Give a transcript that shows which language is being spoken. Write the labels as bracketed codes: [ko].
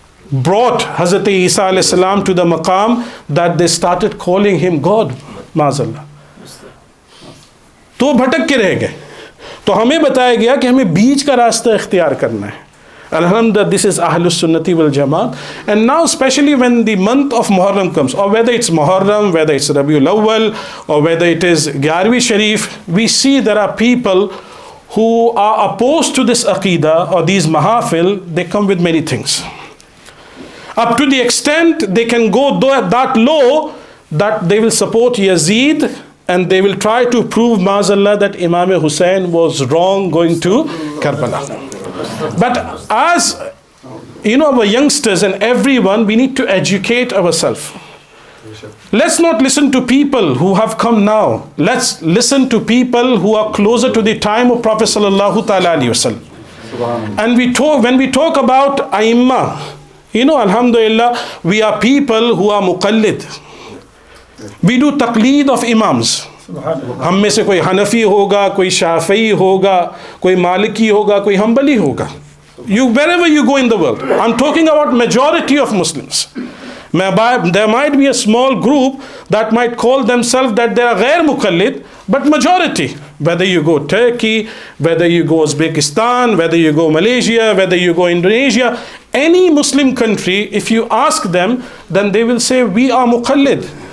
[en] brought Hazrat Isa alayhi salam to the maqam that they started calling him God. [ur] Maazallah. تو بھٹک کے رہ گئے. تو ہمیں بتایا گیا کہ ہمیں بیچ کا راستہ اختیار کرنا ہے. [en] Alhamdulillah, this is Ahlus Sunnati wal Jamaat. And now especially when the month of Muharram comes, or whether it's Muharram, whether it's Rabiul Awwal, or whether it is Gyarvi Sharif, we see there are people who are opposed to this Aqidah or these Mahafil. They come with many things. Up to the extent they can go that low that they will support Yazid and they will try to prove, Maazallah, that Imam Hussein was wrong going to Karbala. But as you know, our youngsters and everyone, we need to educate ourselves. Let's not listen to people who have come now. Let's listen to people who are closer to the time of Prophet sallallahu ta'ala alayhi wasallam. And when we talk about Aimma, you know, alhamdulillah, we are people who are muqallid. We do taqleed of imams. [ur] ہم میں سے کوئی حنفی ہوگا, کوئی شافعی ہوگا, کوئی مالکی ہوگا, کوئی حنبلی ہوگا. [en] Wherever you go in the world, I'm talking about majority of Muslims. There might be a small group that might call themselves that they are ghair muqallid, but majority, whether you go Turkey, whether you go Uzbekistan, whether you go Malaysia, whether you go Indonesia, any Muslim country, if you ask them, then they will say, we are muqallid.